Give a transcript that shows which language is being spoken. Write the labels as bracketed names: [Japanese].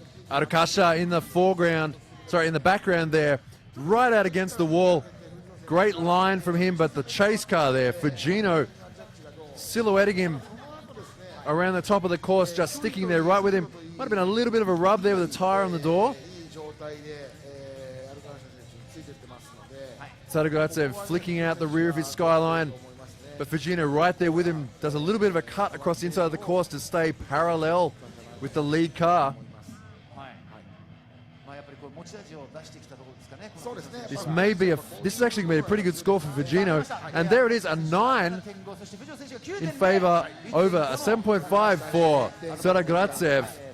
[English] Arkasha in the in the background there, right out against the wall. Great line from him, but the chase car there, Fujino silhouetting him around the top of the course, just sticking there right with him. Might have been a little bit of a rub there with the tire on the door. [Japanese] いい状態で、アルカンシャ選手についてってますので、 [English] Sadagratsev flicking out the rear of his Skyline, but Fujino right there with him does a little bit of a cut across the inside of the course to stay parallel with the lead car. [Japanese] まあやっぱりこう持ち味を出してきたところですかね。そうですね。 [English] This is actually going to be a pretty good score for Fujino, and there it is, a 9 in favor over a 7.5 for Sadagratsev.